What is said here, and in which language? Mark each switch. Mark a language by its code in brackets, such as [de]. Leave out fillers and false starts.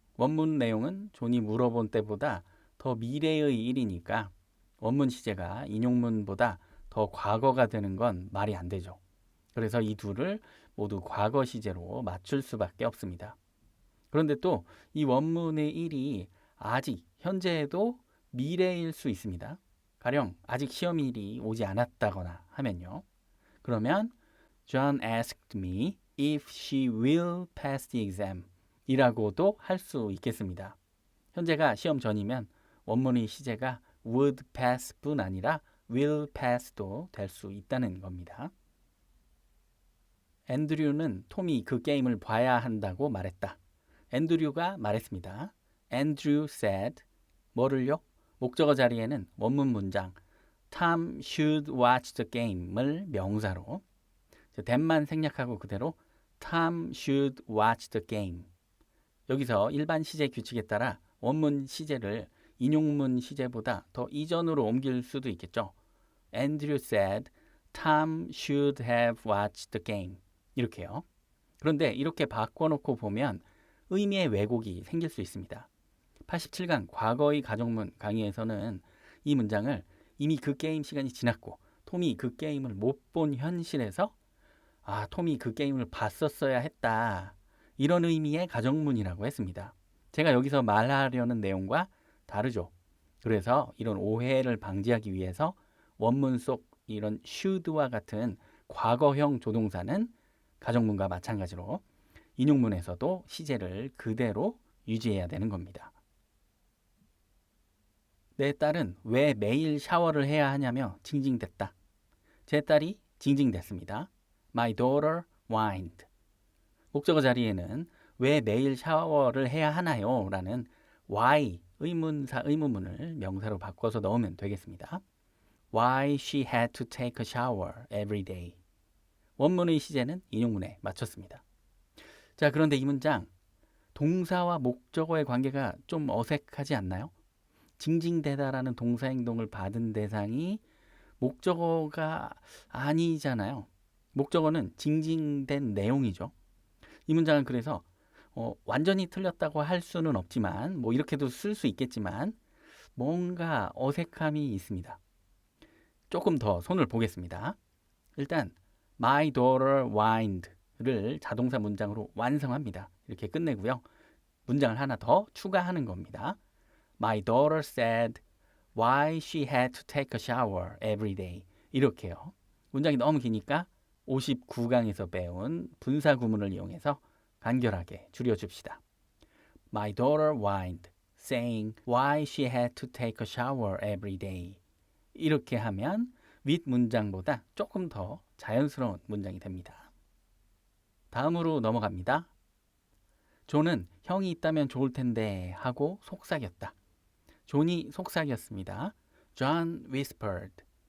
[ko] 원문 내용은 존이 물어본 때보다 더 미래의 일이니까 원문 시제가 인용문보다 더 과거가 되는 건 말이 안 되죠. 그래서 이 둘을 모두 과거 시제로 맞출 수밖에 없습니다. 그런데 또 이 원문의 일이 아직 현재에도 미래일 수 있습니다. 가령 아직 시험일이 오지 않았다거나 하면요. [en] 그러면 John asked me if she will pass the exam [ko] 이라고도 할 수 있겠습니다. 현재가 시험 전이면 원문의 시제가 would pass 뿐 아니라 will pass도 될 수 있다는 겁니다. 앤드류는 톰이 그 게임을 봐야 한다고 말했다. 앤드류가 말했습니다. [en] Andrew said [ko] 뭐를요? 목적어 자리에는 원문 문장 [en] Tom should watch the game을 명사로 that만 [ko] 생략하고 그대로 [en] Tom should watch the game. [ko] 여기서 일반 시제 규칙에 따라 원문 시제를 인용문 시제보다 더 이전으로 옮길 수도 있겠죠. [en] Andrew said Tom should have watched the game. [ko] 이렇게요. 그런데 이렇게 바꿔놓고 보면 의미의 왜곡이 생길 수 있습니다. 87강 과거의 가정문 강의에서는 이 문장을 이미 그 게임 시간이 지났고 톰이 그 게임을 못 본 현실에서 톰이 그 게임을 봤었어야 했다. 이런 의미의 가정문이라고 했습니다. 제가 여기서 말하려는 내용과 다르죠. 그래서 이런 오해를 방지하기 위해서 원문 속 이런 should와 같은 과거형 조동사는 가정문과 마찬가지로 인용문에서도 시제를 그대로 유지해야 되는 겁니다. 내 딸은 왜 매일 샤워를 해야 하냐며 징징댔다. 제 딸이 징징댔습니다. [en] My daughter whined. [ko] 목적어 자리에는 왜 매일 샤워를 해야 하나요? 라는 why 의문사 의문문을 명사로 바꿔서 넣으면 되겠습니다. [en] Why she had to take a shower every day. [ko] 원문의 시제는 인용문에 맞췄습니다. 자, 그런데 이 문장 동사와 목적어의 관계가 좀 어색하지 않나요? 징징대다라는 동사 행동을 받은 대상이 목적어가 아니잖아요. 목적어는 징징댄 내용이죠. 이 문장은 그래서 완전히 틀렸다고 할 수는 없지만 뭐 이렇게도 쓸 수 있겠지만 뭔가 어색함이 있습니다. 조금 더 손을 보겠습니다. 일단 [en] My daughter whined [ko] 를 자동사 문장으로 완성합니다. 이렇게 끝내고요. 문장을 하나 더 추가하는 겁니다. [en] My daughter said why she had to take a shower every day. [ko] 이렇게요. 문장이 너무 기니까 59강에서 배운 분사 구문을 이용해서 간결하게 줄여줍시다. [en] My daughter whined, saying why she had to take a shower every day. [ko] 이렇게 하면 윗 문장보다 조금 더 자연스러운 문장이 됩니다. 다음으로 넘어갑니다. 존은 형이 있다면 좋을 텐데 하고 속삭였다. 존이 속삭였습니다. [en] John whispered.